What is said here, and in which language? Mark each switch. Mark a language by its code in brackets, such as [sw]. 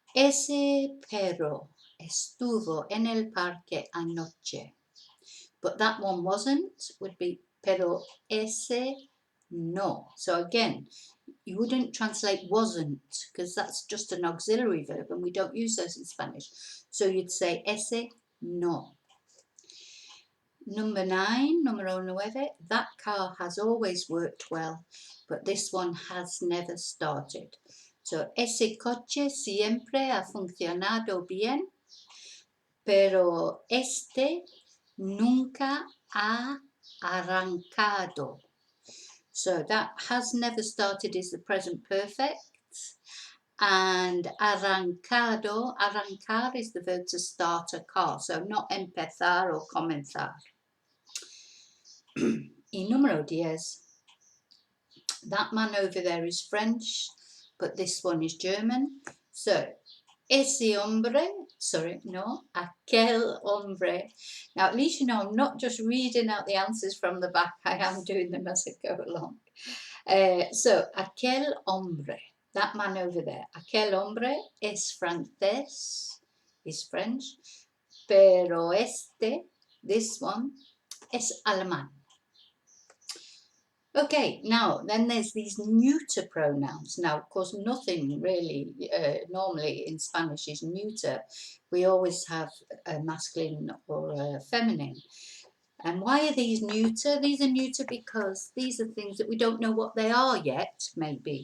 [es] Ese perro estuvo en el parque anoche. [en] But that one wasn't, would be [es] pero ese no. [en] So again, you wouldn't translate wasn't, because that's just an auxiliary verb and we don't use those in Spanish. So you'd say [es] ese no. [en] Number 9, [es] número 9, [en] that car has always worked well, but this one has never started. [es] So, ese coche siempre ha funcionado bien, pero este nunca ha arrancado. [en] So that has never started is the present perfect. And arrancado, arrancar is the verb to start a car. So not empezar or comenzar. [es] Y número 10. [en] That man over there is French, but this one is German. [es] So, ese hombre, sorry, no, aquel hombre. [en] Now, at least you know I'm not just reading out the answers from the back, I am doing them as I go along. [es] So, aquel hombre, [en] that man over there, [es] aquel hombre es francés, [en] is French, [es] pero este, [en] this one, [es] es alemán. [en] Okay, now then there's these neuter pronouns. Now, of course, nothing really normally in Spanish is neuter. We always have a masculine or a feminine. And why are these neuter? These are neuter because these are things that we don't know what they are yet, maybe.